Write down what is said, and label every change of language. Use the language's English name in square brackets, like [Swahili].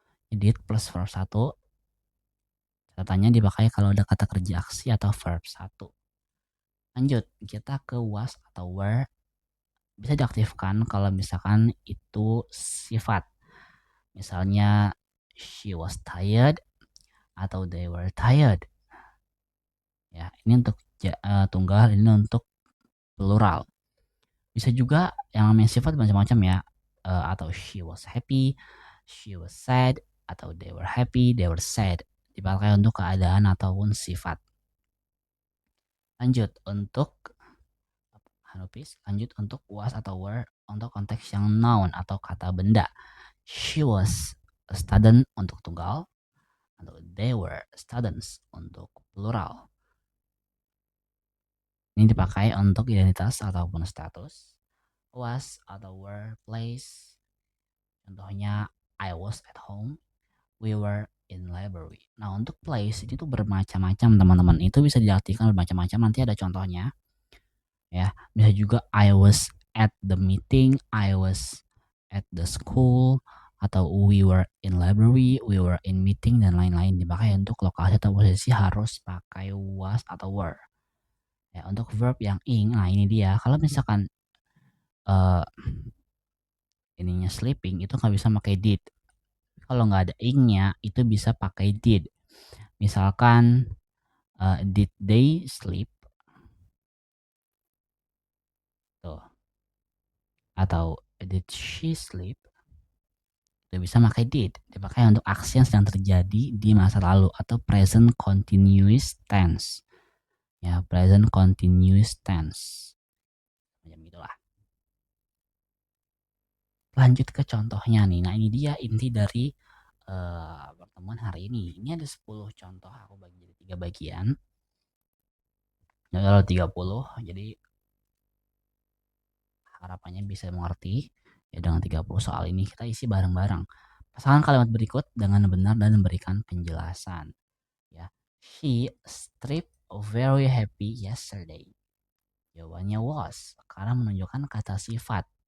[Indonesian] Did plus verb 1 catatannya dipakai kalau ada kata kerja aksi atau verb 1. Lanjut, kita ke was atau were. Bisa diaktifkan kalau misalkan itu sifat. [English] Misalnya she was tired atau they were tired. [Indonesian] Ya, ini untuk tunggal, ini untuk plural. Bisa juga yang namanya sifat macam-macam ya. [English] Atau she was happy, she was sad, atau they were happy, they were sad. [Indonesian] Dipakai untuk keadaan ataupun sifat. Lanjut untuk Hanupis, lanjut untuk was atau were untuk konteks yang noun atau kata benda. [English] She was a student [Indonesian] untuk tunggal, [English] atau they were students untuk plural. [Indonesian] Ini dipakai untuk identitas ataupun status. Was atau were place. [English] Contohnya I was at home, we were in library. [Indonesian] Nah, untuk place itu tuh bermacam-macam teman-teman. Itu bisa diartikan bermacam-macam. Nanti ada contohnya. Ya, bisa juga [English] I was at the meeting, I was at the school, atau we were in library, we were in meeting, [Indonesian] dan lain-lain. Dipakai untuk lokasi atau posisi harus pakai was atau were. Ya, untuk verb yang ing, nah ini dia. Kalau misalkan uh, ininya sleeping, itu nggak bisa pakai did. Kalau nggak ada ingnya, itu bisa pakai did. [English] Misalkan did they sleep? [Indonesian] Tuh. Atau [English] did she sleep? [Indonesian] Itu bisa pakai did. Dipakai untuk aksi yang sedang terjadi di masa lalu atau present continuous tense. Ya, present continuous tense. Macam gitulah. Lanjut ke contohnya nih. Nah, ini dia inti dari pertemuan hari ini. Ini ada 10 contoh, aku bagi jadi 3 bagian. Ya, kalau 30, jadi harapannya bisa mengerti. Ya, dengan 30 soal ini kita isi bareng-bareng. Pasangan kalimat berikut dengan benar dan memberikan penjelasan. [English] Ya, she stripped very happy yesterday. [Indonesian] Jawabannya was, karena menunjukkan kata sifat.